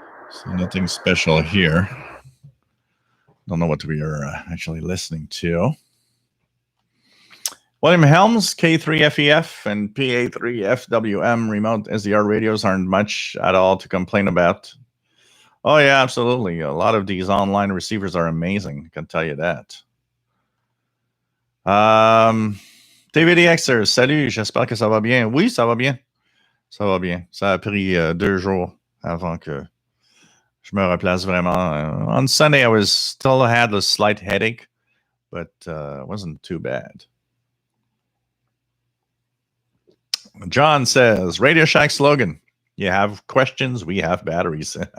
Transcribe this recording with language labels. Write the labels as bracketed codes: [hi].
[en] So nothing special here. Don't know what we are actually listening to. William Helms, K3FEF and PA3FWM remote SDR radios aren't much at all to complain about. Oh yeah, absolutely. A lot of these online receivers are amazing. I can tell you that. [fr] TVDXer, salut, j'espère que ça va bien. Oui, ça va bien. Ça va bien. Ça a pris 2 jours avant que je me replace vraiment. [en] On Sunday, I still had a slight headache, but it wasn't too bad. John says, Radio Shack slogan, you have questions, we have batteries.